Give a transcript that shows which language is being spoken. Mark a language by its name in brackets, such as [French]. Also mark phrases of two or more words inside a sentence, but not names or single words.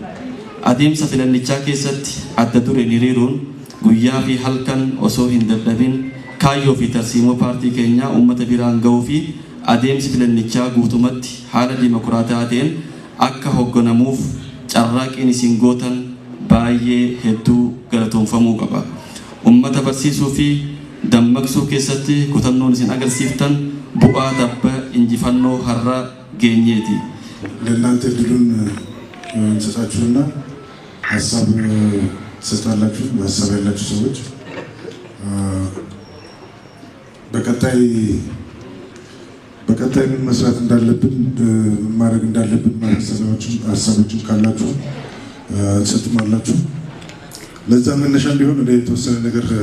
[Oromo] Adeemsa filannichaa keessatti adda dureen hiriiruun guyyaa fi halkan osoo hin dadhabin kaayyoo fi tarsiimoo paartii keenyaa uummata biraan ga'uu fi adeemsi filannichaa guutumatti haala dimokiraataa ta'een akka hoogganamuuf carraaqiin isin gootan baay'ee hedduu galatoomfamuu qaba. Uummata barsiisuu fi dammaqsuu keessatti kutannoon isin agarsiiftan bu'aa tabba injifannoo har'a geenyeeti. [Amharic] ለእናንተ ድሉን እንሰጣችሁና ሀሳብ ትሰጣላችሁ። ሀሳብ ያላችሁ ሰዎች በቀጣይ ምን መስራት እንዳለብን ማድረግ እንዳለብን ሀሳቦችን ካላችሁ ትሰጡማላችሁ። ለዛ መነሻ እንዲሆን እኔ የተወሰነ ነገር